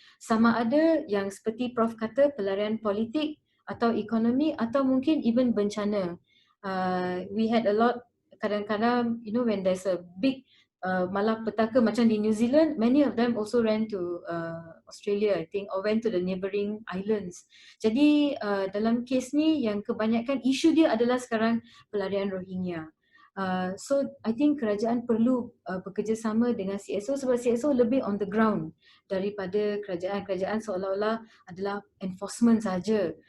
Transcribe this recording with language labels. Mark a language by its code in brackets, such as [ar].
[ms] Sama ada yang seperti Prof kata pelarian politik atau ekonomi atau mungkin even bencana. [en] We had a lot kadang-kadang when there's a big [ms] malapetaka macam [en] di New Zealand, many of them also ran to Australia I think or went to the neighbouring islands. [ms] Jadi dalam kes ni yang kebanyakan isu dia adalah sekarang pelarian Rohingya. [en] So I think [ms] kerajaan perlu bekerjasama dengan CSO sebab CSO lebih [en] on the ground [ms] daripada kerajaan. Kerajaan seolah-olah adalah enforcement saja.